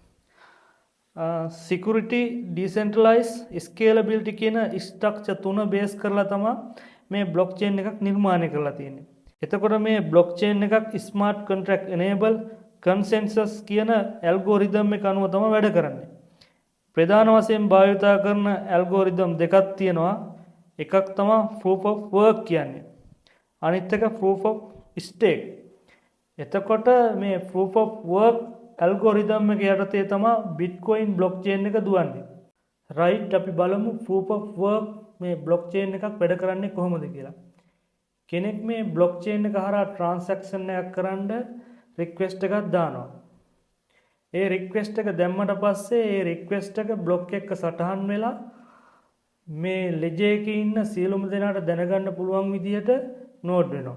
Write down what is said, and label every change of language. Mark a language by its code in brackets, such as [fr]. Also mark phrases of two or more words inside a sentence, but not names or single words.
[en] security, decentralise, scalability [si] කියන ස්ට්‍රක්චර් තුන බේස් කරලා තමයි මේ බ්ලොක්චේන් එකක් නිර්මාණය කරලා තියෙන්නේ. එතකොට මේ බ්ලොක්චේන් එකක් [en] smart contract enabled consensus [si] කියන ඇල්ගොරිතම් එක අනුව තමයි වැඩ කරන්නේ. ප්‍රධාන වශයෙන් භාවිතා කරන ඇල්ගොරිතම් දෙකක් තියෙනවා. එකක් තමයි [en] proof of work [si] කියන්නේ. අනිත් එක [en] proof of stake. [si] එතකොට මේ [en] proof of work [si] ඇල්ගොරිතම් එක යටතේ තමයි Bitcoin blockchain එක දුවන්නේ. රයිට්, අපි බලමු [en] proof of work [si] මේ blockchain එකක් වැඩ කරන්නේ කොහොමද කියලා. කෙනෙක් මේ බ්ලොක්චේන් එක හරහා ට්‍රාන්සැක්ෂන් එකක් කරන්න රික්වෙස්ට් එකක් දානවා. ඒ රික්වෙස්ට් එක දැම්මට පස්සේ ඒ රික්වෙස්ට් එක බ්ලොක් එක සටහන් වෙලා මේ ලෙජර් එකේ ඉන්න සියලුම දෙනාට දැනගන්න පුළුවන් විදිහට නෝට් වෙනවා.